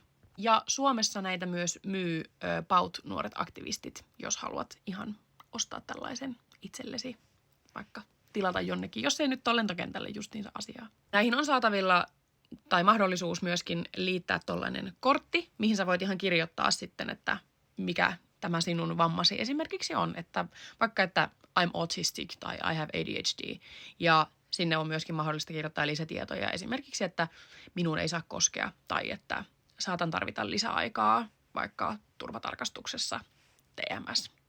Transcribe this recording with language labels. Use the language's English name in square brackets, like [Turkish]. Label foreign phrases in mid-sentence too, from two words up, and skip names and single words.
[Finnish] Ja Suomessa näitä myös myy PAUT nuoret aktivistit, jos haluat ihan ostaa tällaisen itsellesi, vaikka tilata jonnekin, jos ei nyt ole lentokentälle justiinsa asiaa. Näihin on saatavilla tai mahdollisuus myöskin liittää tollainen kortti, mihin sä voit ihan kirjoittaa sitten, että mikä tämä sinun vammasi esimerkiksi on, että vaikka, että [English] I'm autistic [Finnish] tai [English] I have ADHD, [Finnish] ja sinne on myöskin mahdollista kirjoittaa lisätietoja, esimerkiksi, että minun ei saa koskea tai että saatan tarvita lisäaikaa vaikka turvatarkastuksessa TMS.